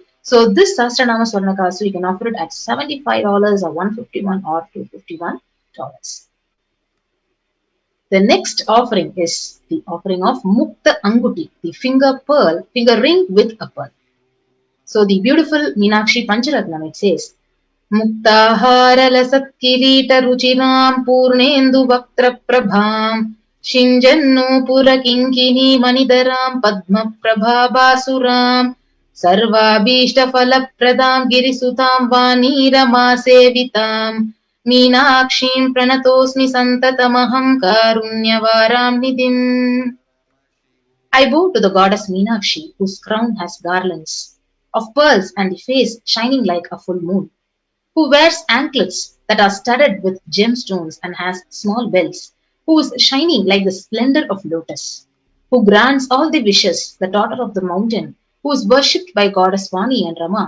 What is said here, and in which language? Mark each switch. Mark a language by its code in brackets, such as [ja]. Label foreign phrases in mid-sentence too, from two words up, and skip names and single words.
[en] So this Sahasranama Swarna Kasu, you can offer it at $75 or $151 or $251. The next offering is the offering of Mukta Anguti, the finger ring with a pearl. So the beautiful Meenakshi Pancharatnam, it says, [sa] Muktahara lasat kirita ruchinam purnendu vaktra prabham Shinjannu Purakinkini Manidharam Padmaprabhabasuram Sarvabhishtaphalappradam Girisutam Vaniramasevitam Meenakshim Pranatosmi Santatamaham Karunyavaram Nidhim. [en] I bow to the goddess Meenakshi, whose crown has garlands of pearls and the face shining like a full moon, who wears anklets that are studded with gemstones and has small bells, who is shining like the splendor of lotus, who grants all the wishes, the daughter of the mountain, who is worshipped by goddess Vani and Rama.